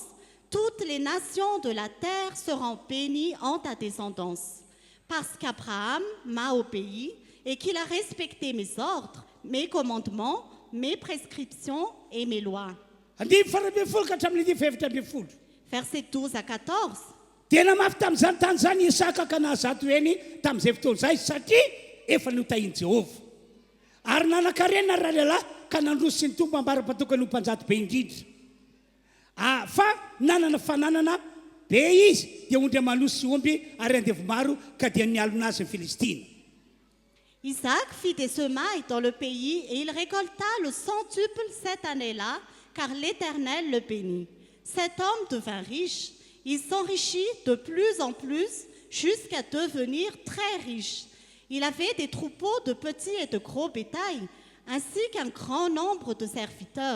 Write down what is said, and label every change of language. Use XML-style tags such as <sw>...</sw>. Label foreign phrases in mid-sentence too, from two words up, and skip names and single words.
<fr>Toutes les nations de la terre seront bénies en ta descendance. Parce qu'Abraham m'a obéi et qu'il a respecté mes ordres, mes commandements, mes prescriptions et mes lois. Versets 12 à 14.</fr> <mg>Tena mafy tamin'izany tany zany Isaka ka nahazato eny tamin'izay fotoana izay satria efa notahiany Jehovah. Ary nanan-karena raha lehilahy ka nandroso sy ny tombo ambara-patokany ho mpanjato be indrindra. Fa nanana fananana be izy dia ondry manosy sy omby ary andevo maro ka dia nialona azy ny Filistina.</mg> <fr>Isaac fit des semailles dans le pays et il récolta le centuple cette année-là, car l'Éternel le bénit. Cet homme devint riche. Il s'enrichit de plus en plus jusqu'à devenir très riche. Il avait des troupeaux de petits et de gros bétail, ainsi qu'un grand nombre de serviteurs.</fr>